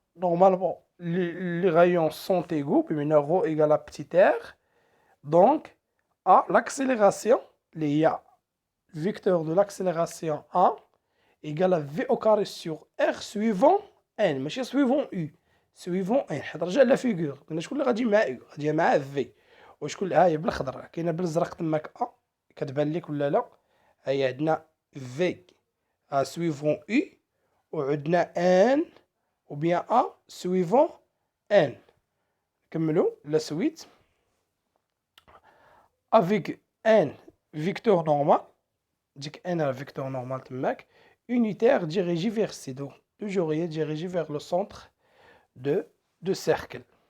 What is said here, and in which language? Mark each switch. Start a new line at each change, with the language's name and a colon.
French: Normalement, les rayons sont égaux. Puis maintenant ρ égale à petit r. Donc, à l'accélération, il y a vecteur de l'accélération A égale à V au carré sur R suivant N, ماشي suivant U, suivant N.
Arabic: نرجع لا فيغور قلنا شكون اللي غادي مع U؟ غادي مع في. وشكون ها هي بالخضر كاينه بالازرق تماك A كتبان لك ولا لا؟ هي عندنا في
French: suivant U
Arabic: وعندنا N
French: ou bien A suivant N. نكملوا la suite. Avec un vecteur normal, un vecteur normal unitaire dirigé vers C, donc toujours dirigé vers le centre de cercle.